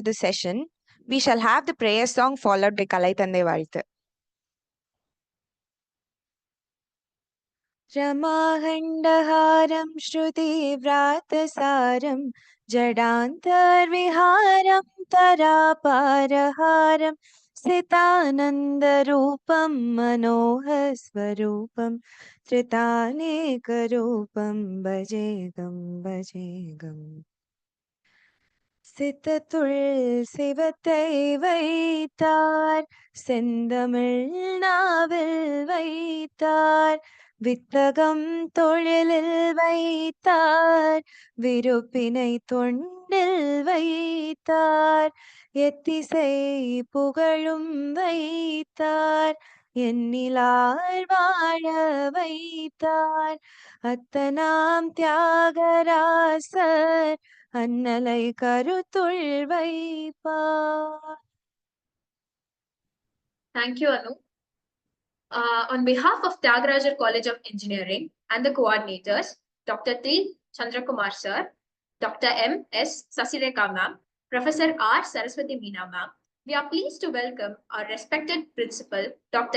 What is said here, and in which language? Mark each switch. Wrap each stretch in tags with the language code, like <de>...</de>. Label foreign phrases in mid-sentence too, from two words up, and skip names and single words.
<en>the session, we shall have the prayer song followed by Kalai Thandai Vazhuthu.</en> <sa>रमाहण्डहारं श्रुतिव्रातसारं जडान्तर्विहारं तरापारहारं सितानन्दरूपं मनोहरस्वरूपं त्रितानेकरूपं</sa> <ta>भजेगं சித்தத்துள் சிவத்தை வைத்தார் செந்தமிழ் நாவில் வைத்தார் வித்தகம் தொழிலில் வைத்தார் விருப்பினை தொண்டில் வைத்தார் எத்திசை புகழும் வைத்தார் எண்ணிலார் வாழ வைத்தார் அத்தனாம் தியாகராசர் அன்னலை கருத்துள் வைப்பார்.</ta> <en>Thank you, Anu. On behalf of Tyagaraja College of Engineering and the coordinators, Dr. T. Chandrakumar Sir, Dr. M. S. Sasirekha Ma'am, Professor R. Saraswati Meena Ma'am, we are pleased to welcome our respected Principal, Dr.</en>